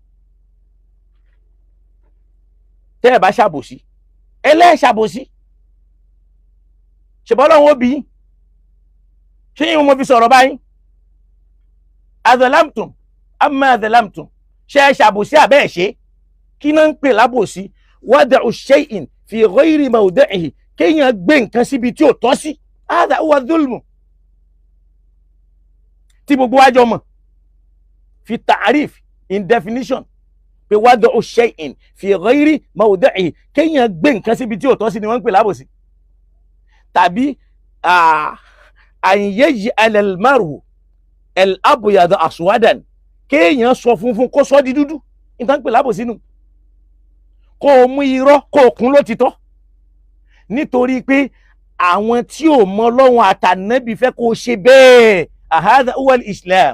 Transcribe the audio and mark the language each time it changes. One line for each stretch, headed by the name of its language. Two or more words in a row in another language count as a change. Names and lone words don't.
Yoruba: Tẹ́ ẹ bá ṣàbòsí ẹ lẹ́ẹ̀ ṣàbòsí ṣùgbọ́n Ọlọ́run ó bí yín ṣé yín mo fi sọ̀rọ̀ báyìí
Arabic: أظلمتم أما أظلمتم
Yoruba: ṣe ẹ ṣàbòsí àbẹ́ ẹ̀ ṣe kí náà ń pè lábòsí
Arabic: وضع شيء في غير موضعه
Yoruba: kéèyàn gbé nǹkan síbi tí ò tọ́ sí
Arabic: هذا هو ظلم
Yoruba: tí gbogbo wa jọ mọ̀
Arabic: في تعريف
English: in definition
Yoruba: pé
Arabic: وضع شيء في غير موضعه
Yoruba: kéèyàn gbé nǹkan síbi tí ò tọ́ sí ni wọ́n ń pè lábòsí. Tàbí
Arabic: أن يجعل المرء الأبيض أسودا
Yoruba: kéèyàn sọ funfun kó sọ di dúdú nǹkan pè lábòsí nù. Kó o mú irọ́ kó o kún lótìtọ́ nítorí pé àwọn tí ò mọ Ọlọ́run àtànábì fẹ́ kó o ṣe bẹ́ẹ̀
Arabic: هذا هو الإسلام.